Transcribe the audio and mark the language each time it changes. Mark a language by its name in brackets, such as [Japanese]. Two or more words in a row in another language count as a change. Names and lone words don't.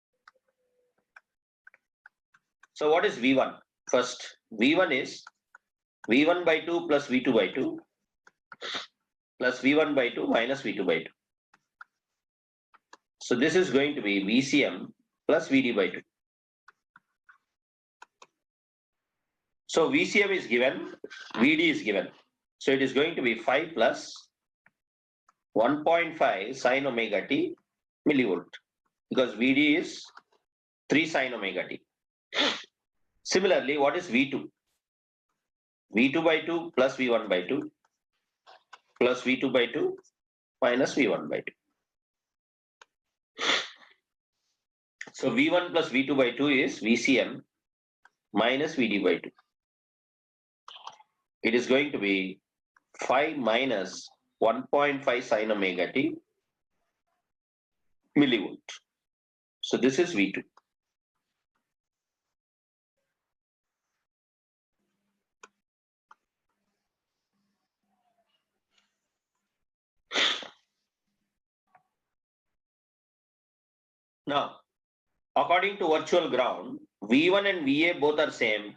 [English] So what is V1? First, V1 is V1 by 2 plus V2 by 2 plus V1 by 2 minus V2 by 2. So this is going to be VCM plus VD by 2. So VCM is given, VD is given. So it is going to be 5 plus 1.5 sine omega t millivolt, because VD is 3 sine omega t. Similarly, what is V2? V2 by 2 plus V1 by 2 plus V2 by 2 minus V1 by 2. So V1 plus V2 by 2 is VCM minus VD by 2. It is going to be 5 minus 1.5 sine omega t millivolt. So this is V2. Now, according to virtual ground, V1 and VA both are same.